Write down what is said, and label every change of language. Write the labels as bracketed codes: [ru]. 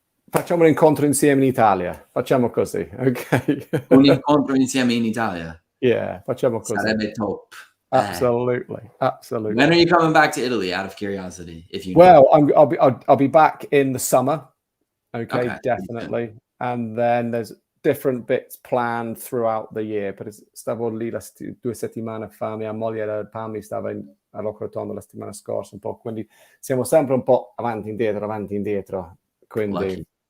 [it] Facciamo un incontro insieme in Italia. Facciamo così, ok? Un incontro insieme in Italia. Facciamo così. Sarebbe top. [en] Absolutely. When are you coming back to Italy, out of curiosity? If you Well, I'll be back in the summer. Okay, definitely. Good. And then there's different bits planned throughout the year. [it] Stavo lì 2 settimane fa, mia moglie e Pammy stava a Rocca Rotonda la settimana scorsa un po', quindi siamo sempre un po' avanti e indietro. Quindi